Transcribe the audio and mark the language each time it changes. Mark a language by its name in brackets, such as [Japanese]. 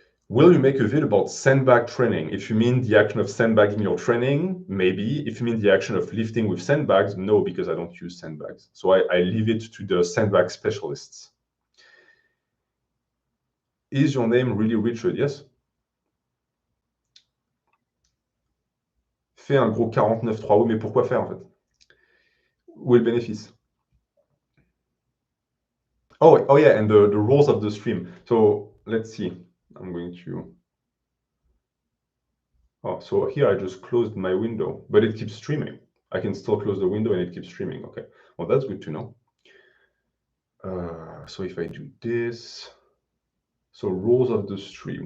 [English] Will you make a video about sandbag training? If you mean the action of sandbagging your training, maybe. If you mean the action of lifting with sandbags, no, because I don't use sandbags. So I leave it to the sandbag specialists. Is your name really Richard? Yes. [French] Fais un gros 49.3. Oui, mais pourquoi faire en fait? Où est le bénéfice? [English] Oh yeah, and the rules of the stream. So let's see. I'm going to. Oh, so here I just closed my window, but it keeps streaming. I can still close the window and it keeps streaming. Okay, well, that's good to know. So if I do this, so rules of the stream.